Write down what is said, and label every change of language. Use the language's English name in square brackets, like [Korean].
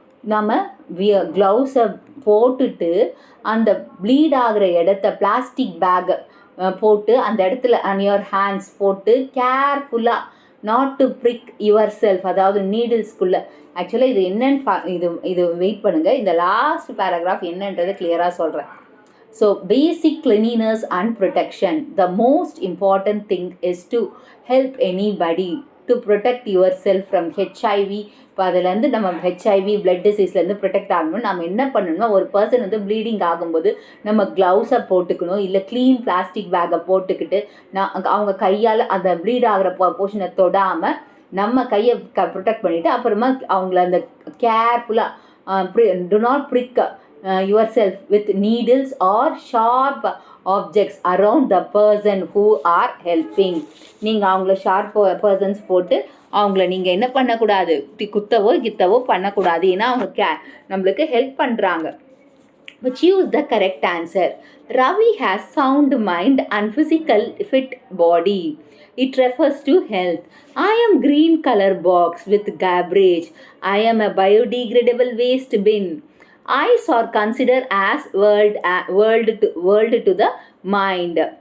[Tamil] நம்ம க்ளவுஸை போட்டுட்டு அந்த ப்ளீட் ஆகிற இடத்த பிளாஸ்டிக் பேக்கை போட்டு அந்த இடத்துல [English] and your hands [Tamil] போட்டு கேர்ஃபுல்லாக [English] not to prick yourself, [Tamil] அதாவது நீடில்ஸ்குள்ளே. ஆக்சுவலாக இது என்னன்னு இது வெயிட் பண்ணுங்கள், இந்த லாஸ்ட் பேராகிராஃப் என்னன்றதை கிளியராக சொல்கிறேன். [English] So basic cleanliness and protection. The most important thing is to help anybody to protect yourself from HIV. [Tamil] இப்போ அதுலேருந்து நம்ம ஹெச்ஐவி பிளட் டிசீஸ்லேருந்து ப்ரொடெக்ட் ஆகணும். நம்ம என்ன பண்ணணும்னா, ஒரு பர்சன் ப்ளீடிங் ஆகும்போது நம்ம க்ளவுஸை போட்டுக்கணும், இல்லை க்ளீன் பிளாஸ்டிக் பேக்கை போட்டுக்கிட்டு அவங்க கையால் அந்த ப்ளீட் ஆகிற போர்ஷனை தொடாமல் நம்ம கையை ப்ரொடெக்ட் பண்ணிவிட்டு அப்புறமா அவங்கள அந்த கேர்ஃபுல்லாக [English] Do not prick yourself with needles or sharp objects around the person who are helping. [Tamil] நீங்கள் அவங்கள ஷார்ப் பர்சன்ஸ் போட்டு அவங்கள நீங்கள் என்ன பண்ணக்கூடாது, குத்தவோ பண்ணக்கூடாது. ஏன்னா அவங்க நம்மளுக்கு ஹெல்ப் பண்ணுறாங்க. [English] But choose the correct answer. Ravi has sound mind and physical fit body. It refers to health. I am green color box with garbage. I am a biodegradable waste bin. Eyes are considered as world to the mind.